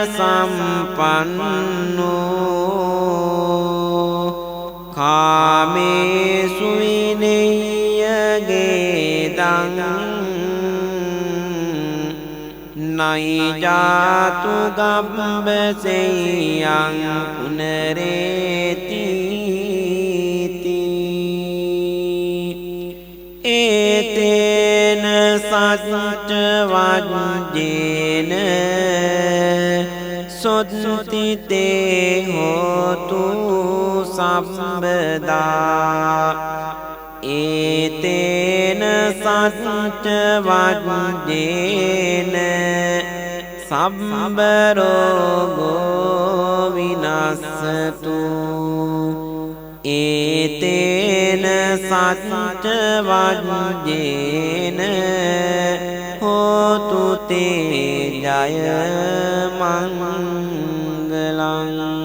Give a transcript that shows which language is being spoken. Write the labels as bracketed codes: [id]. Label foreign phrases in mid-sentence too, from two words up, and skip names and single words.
[pi] සම්පන්නෝ කාමේසු විනය්‍යගේදං නයිජාතු ගබ්බසෙය්‍යං පුනරේති ඒතේන සච්ච වජ්ජේන සොත්තිතේ හෝතු සම්බදා ඒතේන සච්ච වජ්ජේන සම්බ රෝගෝ විනස්සතු ඒතේන සච්ච වජ්ජේන හෝතු තේ ජය මංගලං.